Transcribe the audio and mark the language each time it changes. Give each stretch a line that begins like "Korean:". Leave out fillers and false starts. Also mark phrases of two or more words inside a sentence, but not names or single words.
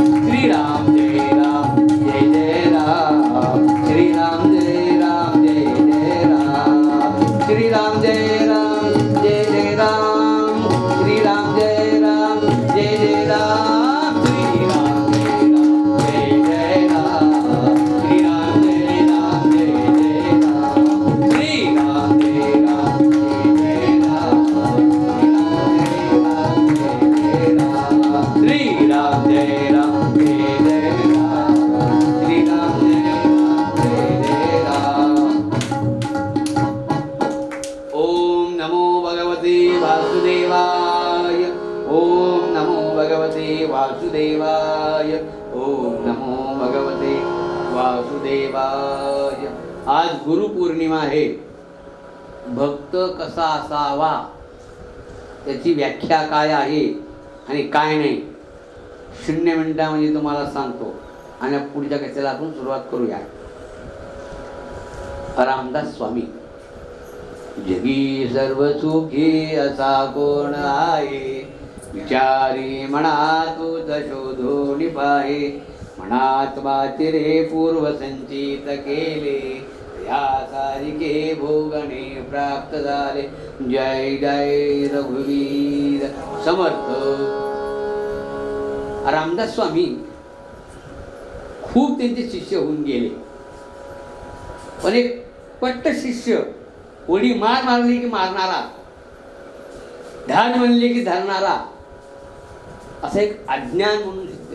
Marathi: श्रीराम जय राम जय जय राम, श्रीराम जय राम जय जय राम, श्रीराम जय राम जय जय राम, श्रीराम जय राम जय जय राम, श्रीराम जय राम जय जय राम, श्रीराम जय राम जय जय राम, श्रीराम जय राम जय जय राम, श्रीराम जय राम जय जय राम, श्रीराम जय राम जय जय राम.
Sanskrit: ओम नमो भगवते वासुदेवाय, ओम नमो भगवते वासुदेवाय, ओम नमो भगवते वासुदेवाय.
Marathi: आज गुरुपौर्णिमा आहे. भक्त कसा असावा त्याची व्याख्या काय आहे आणि काय नाही 0 मिनिटामध्ये तुम्हाला सांगतो आणि पुढच्या कथेला आपण सुरुवात करूया. रामदास स्वामी. जगी सर्व सुखी असा कोण आहे, विचारी म्हणा तूच शोधून पाहे, मनात वाचिरे पूर्व संचित केले, या सारिके भोगणे प्राप्त झाले. जय जय रघुवीर समर्थ. रामदास स्वामी खूप त्यांचे शिष्य होऊन गेले, पण एक पट्ट शिष्य, उडी मार मारली की मारणारा, ध्यान म्हणले की धरणारा, असं एक अज्ञान म्हणून शिष्य.